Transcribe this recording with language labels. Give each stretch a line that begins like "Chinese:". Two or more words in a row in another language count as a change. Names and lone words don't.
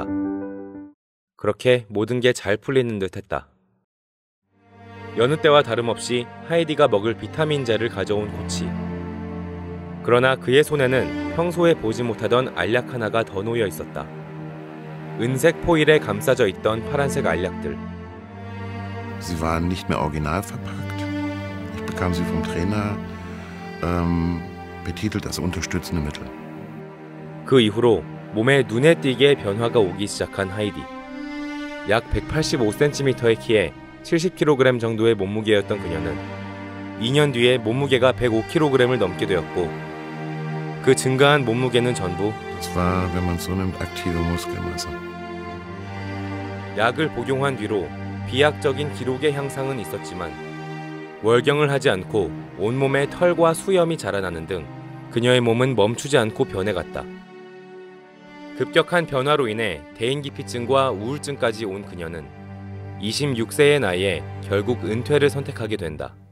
Korean: 그렇게 모든 게 잘 풀리는 듯 했다. 여느 때와 다름없이 하이디가 먹을 비타민제를 가져온 코치. 그러나 그의 손에는 평소에 보지 못하던 알약 하나가 더 놓여 있었다. 은색 포일에 감싸져 있던 파란색 알약들.
German: Sie waren nicht mehr original verpackt. Ich bekam sie vom Trainer betitelt als unterstützende Mittel.
Korean: 그 이후로 몸에 눈에 띄게 변화가 오기 시작한 하이디. 약 185cm의 키에 70kg 정도의 몸무게였던 그녀는 2년 뒤에 몸무게가 105kg을 넘게 되었고 그 증가한 몸무게는 전부
German: Das war, wenn man so nimmt, aktive Muskelmasse.
Korean: 약을 복용한 뒤로 비약적인 기록의 향상은 있었지만 월경을 하지 않고 온몸에 털과 수염이 자라나는 등 그녀의 몸은 멈추지 않고 변해갔다. 급격한 변화로 인해 대인기피증과 우울증까지 온 그녀는 26세의 나이에 결국 은퇴를 선택하게 된다.